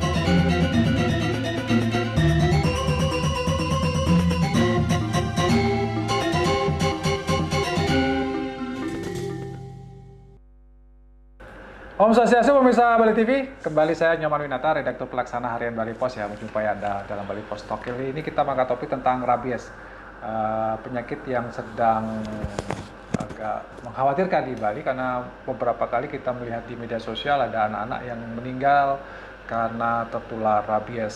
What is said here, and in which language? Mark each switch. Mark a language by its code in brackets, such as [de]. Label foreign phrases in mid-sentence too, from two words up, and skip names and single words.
[ban] Om Swastiastu, [id] pemirsa Bali TV. Kembali saya Nyoman Winata, redaktur pelaksana harian Bali Pos ya, menjumpai Anda dalam Bali Pos Talk. Kali ini kita mengangkat topik tentang rabies, penyakit yang sedang agak mengkhawatirkan di Bali karena beberapa kali kita melihat di media sosial ada anak-anak yang meninggal karena tertular rabies.